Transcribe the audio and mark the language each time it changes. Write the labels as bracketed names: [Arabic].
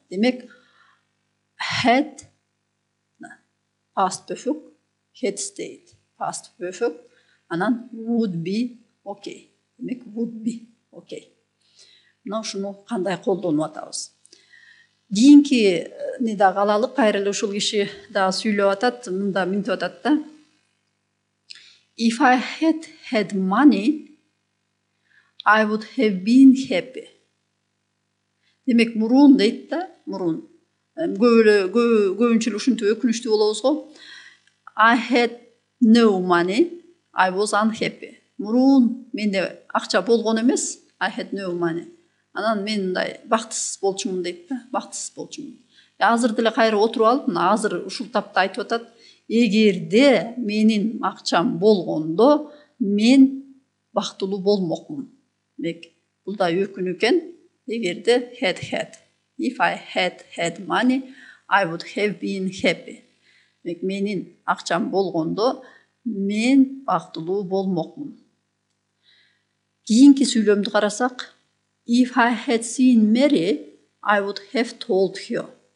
[English] Демек had past perfect, had stayed. Past perfect, анан would be okay. Демек would be okay. [Kyrgyz] Мына ушуну кандай колдонуп атабыз. Кийинки да калалы, кайра эле ушул киши да сүйлөп атат, мында минтип атат да. [English] If I had money, I would have been happy. [Kyrgyz] Демек мурун дейт да, мурун. Көбүнчө ушинтип өкүнүчтүү болобуз го. [English] I had no money, I was unhappy. [Kyrgyz] Мурун менде акча болгон эмес, [English] I had no money. [Kyrgyz] Анан мен мындай бактысыз болчумун дейт да, бактысыз болчумун. Азыр деле кайра отуруп алып, азыр ушул тапта айтып атат, эгерде менин акчам болгондо мен бактылуу болмокмун. Демек бул да өкүнүү экен. Эгерде had. [English] If I had money, I would have been happy. [Kyrgyz] Демек менин акчам болгондо мен бактылуу болмокмун. Кийинки сүйлөмдү карасак, [English] if I had seen Mary, I would have told her.